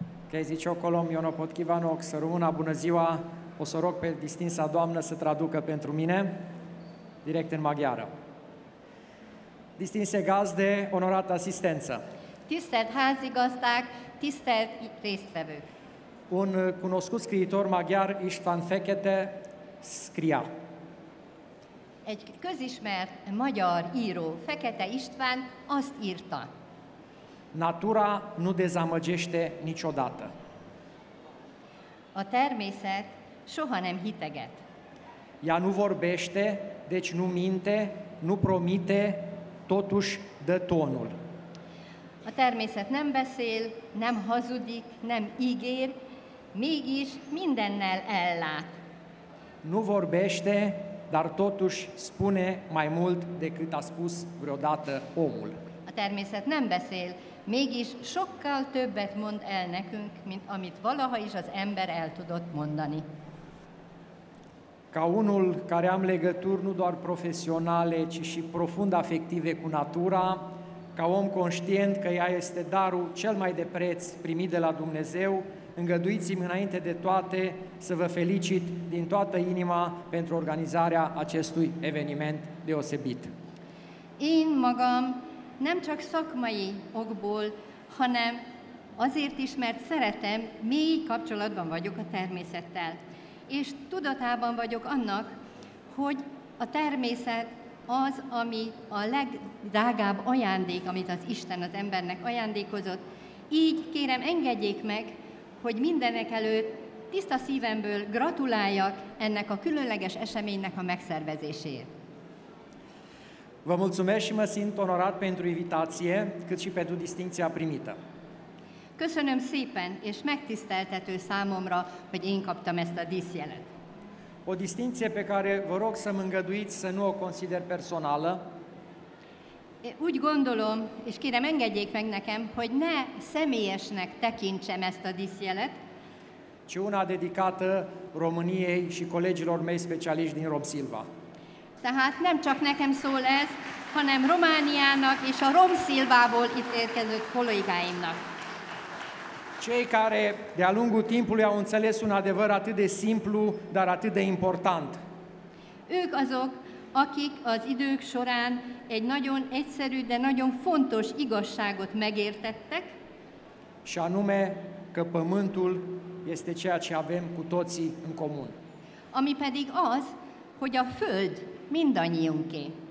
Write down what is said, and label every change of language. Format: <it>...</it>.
<hu>Kezi ciokolom, jó napot kívánok,</hu> <ro>să rămână, bună ziua. O să rog pe distinsa doamnă să traducă pentru mine, direct în maghiară. Distinse gazde, onorată asistență.</ro> <hu>Tisztelt házigazdák, tisztelt résztvevők!</hu> <ro>Un cunoscut scriitor maghiar, István Fekete, scria:</ro> <hu>Egy közismert magyar író, Fekete István, azt írta:</hu> <ro>Natura nu dezamăgește niciodată.</ro> <hu>A természet soha nem hiteget.</hu> <ro>Ea nu vorbește, deci nu minte, nu promite, totuși dă tonul.</ro> <hu>A természet nem beszél, nem hazudik, nem ígér, mégis mindennel ellát.</hu> <ro>Nu vorbește, dar totuși spune mai mult decât a spus vreodată omul.</ro> <hu>A természet nem beszél, mégis sokkal többet mond el nekünk, mint amit valaha is az ember el tudott mondani.</hu> <ro>Ca unul care am legături nu doar profesionale, ci și profund afective cu natura, ca om conștient că ea este darul cel mai de preț primit de la Dumnezeu, îngăduiți-mi înainte de toate să vă felicit din toată inima pentru organizarea acestui eveniment deosebit.</ro> <hu>Én magam nem csak szakmai okból, hanem azért is, mert szeretem, mély kapcsolatban vagyok a természettel. És tudatában vagyok annak, hogy a természet az, ami a legdrágább ajándék, amit az Isten az embernek ajándékozott. Így kérem, engedjék meg, hogy mindenek előtt tiszta szívemből gratuláljak ennek a különleges eseménynek a megszervezéséért.</hu> <ro>Vă mulțumesc și mă simt onorat pentru invitație, cât și pentru distincția primită.</ro> <hu>Köszönöm szépen, és megtiszteltető számomra, hogy én kaptam ezt a díszjelet.</hu> <ro>O distincție pe care vă rog să-mi îngăduiți să nu o consider personală,</ro> <hu>Úgy gondolom, és kérem engedjék meg nekem, hogy ne személyesnek tekintsem ezt a díszjelet,</hu> <ro>ci una dedicată României și colegilor mei specialiști din Romsilva.</ro> <hu>tehát nem csak nekem szól ez, hanem Romániának és a Romszilvából itt érkező kollégáimnak.</hu> <ro>Cei care de-a lungul timpului au înțeles un adevăr atât de simplu, dar atât de important.</ro> <hu>Ők azok, akik az idők során egy nagyon egyszerű, de nagyon fontos igazságot megértettek,</hu> <ro>Și anume că pământul este ceea ce avem cu toții în comun.</ro> <hu>ami pedig az, hogy a Föld mindannyiunké.</hu>